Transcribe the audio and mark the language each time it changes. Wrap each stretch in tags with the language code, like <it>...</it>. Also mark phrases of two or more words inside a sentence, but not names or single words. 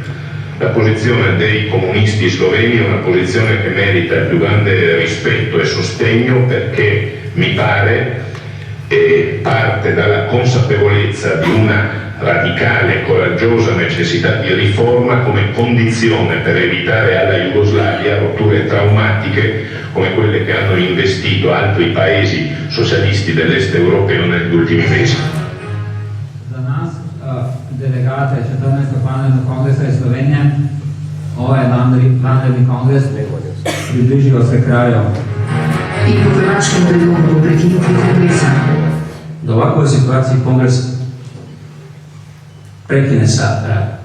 <it>La posizione dei comunisti sloveni è una posizione che merita il più grande rispetto e sostegno perché mi pare parte dalla consapevolezza di una radicale e coraggiosa necessità di riforma come condizione per evitare alla Jugoslavia rotture traumatiche come quelle che hanno investito altri paesi socialisti dell'est europeo negli ultimi mesi.</it> <sl>Za nas, delegate 14. parlamentarnega kongresa iz Slovenije,</sl> <hr>ovaj vanredni kongres</hr> <sl>približil se kraju. In po hrvaškem predlogu o prekinitvi kongresa.</sl> <hr>Da v ovakvoj situaciji kongres prekine sa.</hr>